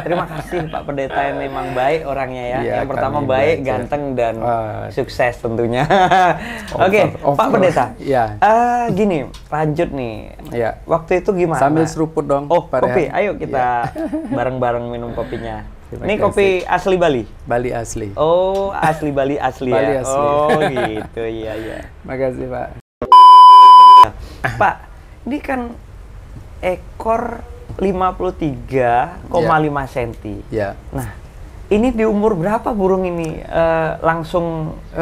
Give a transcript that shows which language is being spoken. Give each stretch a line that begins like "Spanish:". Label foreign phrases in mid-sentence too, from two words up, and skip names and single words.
Indonesian: Terima kasih Pak Pendeta yang memang baik orangnya ya. Yang pertama baik, ganteng dan sukses tentunya. Oke, Pak Pendeta. Iya. Gini, lanjut nih. Iya. Waktu itu gimana? Sambil seruput dong. Oh, kopi. Ayo kita bareng-bareng minum kopinya. Ini kopi asli Bali? Bali asli. Oh, asli Bali asli Bali ya? Asli. Oh gitu, iya. Makasih Pak. Pak, ini kan ekor 53,5 cm. Ya. Nah, ini di umur berapa burung ini langsung?